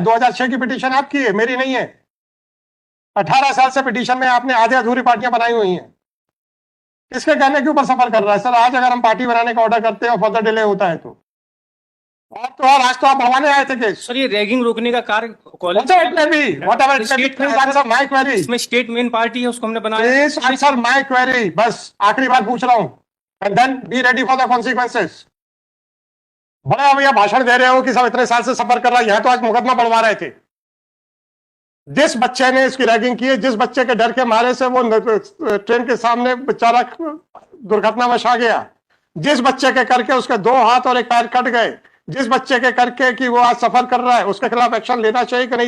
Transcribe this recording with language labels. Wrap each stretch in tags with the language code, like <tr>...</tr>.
<hi>2006 की पिटीशन आपकी है, मेरी नहीं है। 18 साल से पिटीशन में आपने आधे अधूरी पार्टियां बनाई हुई हैं। किसके कहने के ऊपर सफर कर रहा है? सर आज अगर हम पार्टी बनाने का ऑर्डर करते हैं और फर्दर डिले होता है तो और तो और आज तो आप बढ़वाने आए थे केस। सर ये रैगिंग रोकने का कार्य college</hi> <en>Whatever it may be, whatever it may be, please answer my query.</en> <hi>इसमें स्टेट मेन पार्टी है, उसको हमने बनाया।</hi> <en>Please answer my query.</en> <hi>बस आखिरी बार पूछ रहा हूं।</hi> <en>And then be ready for the consequences.</en> <hi>बड़ा भैया भाषण दे रहे हो कि सब इतने साल से सफर कर रहा है, यहां तो आज मुकदमा बढ़वा रहे थे। जिस बच्चे ने इसकी रैगिंग की है, जिस बच्चे के डर के मारे से वो ट्रेन के सामने बेचारा दुर्घटनावश आ गया, जिस बच्चे के करके उसके 2 हाथ और 1 पैर कट गए, जिस बच्चे के करके कि वो आज सफर कर रहा है, उसके खिलाफ एक्शन लेना चाहिए कि नहीं?</hi>